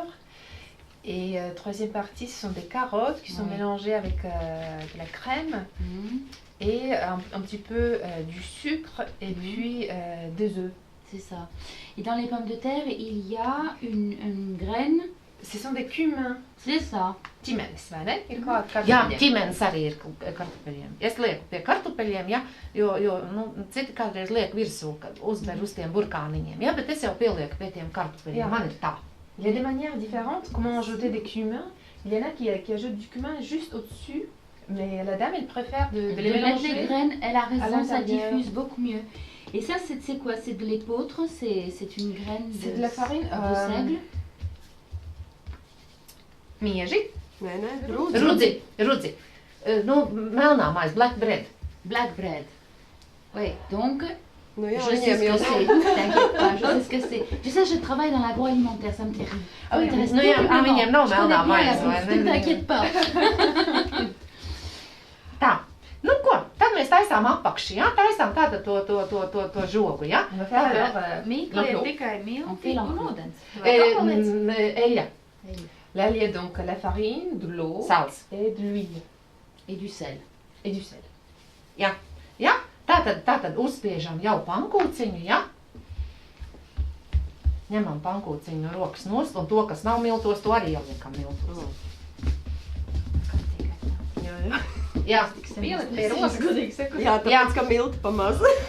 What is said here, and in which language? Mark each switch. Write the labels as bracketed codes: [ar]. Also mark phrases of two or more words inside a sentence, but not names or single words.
[fr] Et troisième partie, ce sont des carottes qui sont mélangées avec de la crème. Et un petit peu du sucre et puis des œufs. C'est ça. Et dans les pommes de terre, il y a une graine. Ce sont des cumins. C'est ça. [lv] Ķimenes, vai ne? Ir Jā, ķimenes arī ir kartupeļiem. Es lieku pie kartupeļiem, ja, jo citi kādreiz liek virsū, kad uzber uz tiem burkāniņiem, ja, bet es jau pielieku pie tiem kartupeļiem. Man ir tā. [fr] Il y a des manières différentes comment ajouter des cumins. Il y en a qui ajoutent du cumin juste au-dessus, mais la dame, elle préfère de les mélanger. Mettre les graines, elle a raison, ça diffuse beaucoup mieux. Et ça, c'est quoi? C'est de l'épeautre? C'est une graine c'est de la farine de seigle? [lv] Mieži? Rudzi. Melnā maize, [en] black bread. Black bread. [fr] Oui, donc, je sais ce que c'est. T'inquiète pas, je sais ce que c'est. Tu sais, je travaille dans l'agroalimentaire, ça me terrible. Ah oui, [lv] viņiem nav melnā maize. [fr] T'inquiète pas. [lv] Tā, ko? Tad mēs taisām apakši, ja? Taisām tātad to žogu, ja? Mīkla ir tikai milti un ūdens. Eļļa. [fr] Là, il y a donc la farine, de l'eau et de l'huile. Et du sel. Et du sel. [lv] Ja. Tātad uzspiežam jau pankūciņu, ja? Ņemam pankūciņu no rokas nost, un to, kas nav miltos, to arī ieliekam miltos. Jā. Pielikt pie rokas. Jā, tāpēc, ka milti pamaz.